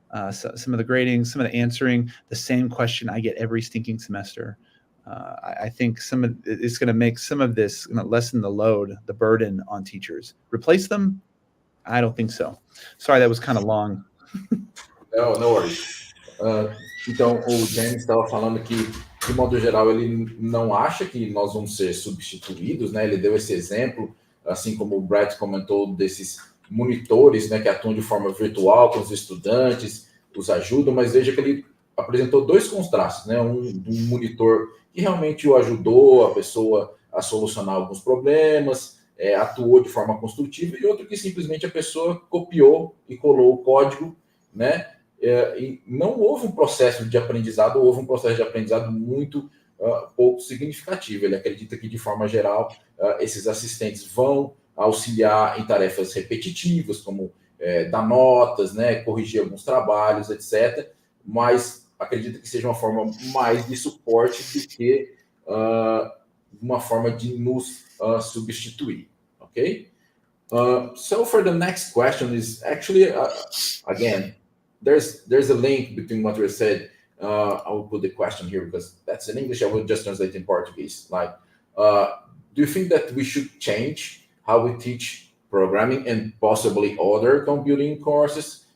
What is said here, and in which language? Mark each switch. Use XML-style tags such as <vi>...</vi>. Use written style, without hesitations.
<en>So some of the grading, some of the answering the same question I get every stinking semester. I think it's going to make some of this, lessen the load, the burden on teachers. Replace them? I don't think so. Sorry, that was kind of long. Não worries.</en> <pt>Então, o James estava falando que, de modo geral, ele não acha que nós vamos ser substituídos, né? Ele deu esse exemplo, assim como o Brett comentou, desses monitores, né, que atuam de forma virtual com os estudantes, os ajudam, mas veja que ele apresentou dois contrastes, né? Um monitor que realmente o ajudou a pessoa a solucionar alguns problemas, atuou de forma construtiva, e outro que simplesmente a pessoa copiou e colou o código, né? E não houve um processo de aprendizado, houve um processo de aprendizado muito pouco significativo. Ele acredita que, de forma geral, esses assistentes vão auxiliar em tarefas repetitivas, como dar notas, né, corrigir alguns trabalhos, etc., mas acredita que seja uma forma mais de suporte do que uma forma de nos substituir, ok?</pt> <en>So for the next question is actually, again, there's a link between what we said. I will put the question here because that's in English. I will just translate in Portuguese. Like, do you think that we should change how we teach programming and possibly other computing courses?</en>